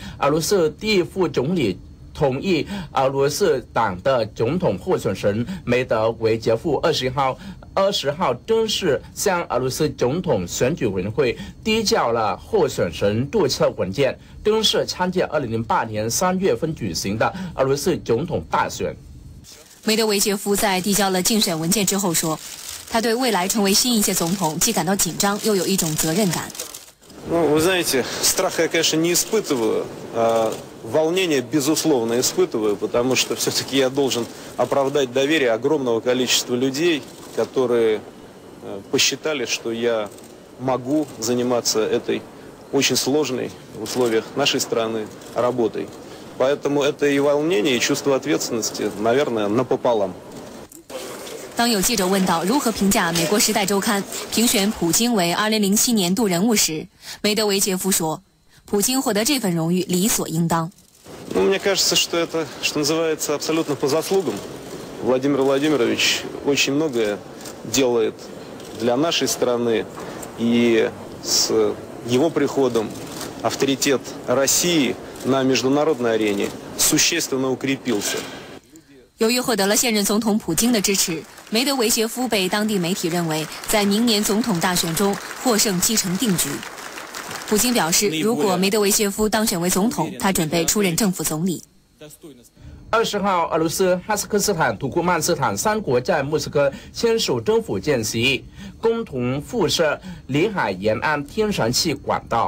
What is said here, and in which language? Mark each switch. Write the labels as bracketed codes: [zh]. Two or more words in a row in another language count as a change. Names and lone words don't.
[zh] 俄罗斯第一副总理同意俄罗斯党的总统候选人梅德韦杰夫20号正式向俄罗斯总统选举委员会递交了候选人注册文件，正式参加2008年3月份举行的俄罗斯总统大选。梅德韦杰夫在递交了竞选文件之后说，他对未来成为新一届总统既感到紧张，又有一种责任感。 [ru] Вы знаете, страха я, конечно, не испытываю, а волнение, безусловно, испытываю, потому что все-таки я должен оправдать доверие огромного количества людей, которые посчитали, что я могу заниматься этой очень сложной в условиях нашей страны работой. Поэтому это и волнение, и чувство ответственности, наверное, напополам. [zh] 当有记者问到如何评价美国《时代周刊》评选普京为2007年度人物时，梅德韦杰夫说，普京获得这份荣誉理所应当。 [ru] Мне кажется, что это, что называется, абсолютно по заслугам. Владимир Владимирович очень многое делает для нашей страны, и с его приходом авторитет России на международной арене существенно укрепился. [zh] 由于获得了现任总统普京的支持，梅德韦杰夫被当地媒体认为在明年总统大选中获胜基成定局。普京表示，如果梅德韦杰夫当选为总统，他准备出任政府总理。 20号，俄罗斯、哈萨克斯坦、土库曼斯坦3国在莫斯科签署政府间协议，共同附设里海沿岸天然气管道。